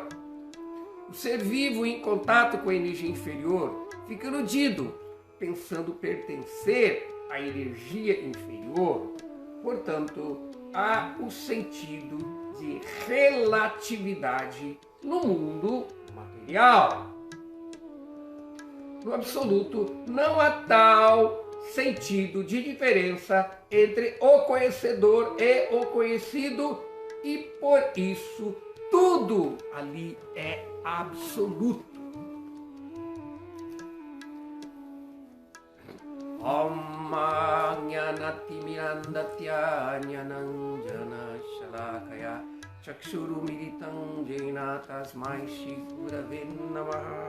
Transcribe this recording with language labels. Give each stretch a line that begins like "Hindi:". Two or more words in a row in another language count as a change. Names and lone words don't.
Portuguese: O ser vivo em contato com a energia inferior fica iludido, pensando pertencer à energia inferior, Portanto, há o sentido de relatividade no mundo material. No absoluto, não há tal sentido de diferença entre o conhecedor e o conhecido, e por isso tudo ali é absoluto.
Sanskrit: Om Jnanatimirandhatya Jnananjana Shalakaya Chakshurumiritam Jena Tasmai Shri Gurave Namaha.